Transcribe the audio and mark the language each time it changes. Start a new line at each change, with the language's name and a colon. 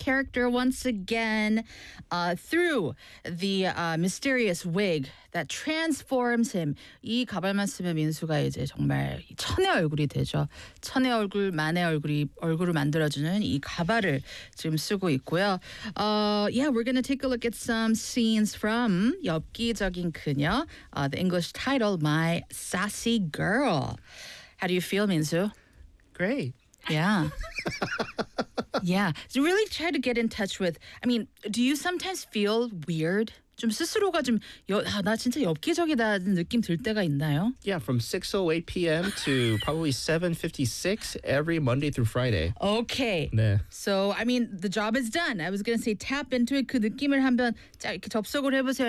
English: character once again through the mysterious wig that transforms him.
Korean: 이 가발만 쓰면 민수가 이제 정말 천의 얼굴이 되죠. 천의 얼굴, 만의 얼굴이 얼굴을 만들어주는 이 가발을 지금 쓰고 있고요.
English: Yeah, we're gonna take a look at some scenes from 엽기적인 그녀. The English title, My Sassy Girl. How do you feel, Minzu? Great. Yeah. Yeah. So really try to get in touch with, I mean, do you sometimes feel weird?
Korean: 좀 스스로가 좀, 아, 나 진짜 엽기적이다 느낌 들 때가 있나요?
English: Yeah, from 6.08 p.m. to probably 7.56 every Monday through Friday. Okay.
Korean: 네.
English: So, I mean, the job is done. I was going to say tap into it.
Korean: 그 느낌을 한번 이렇게 접속을 해보세요.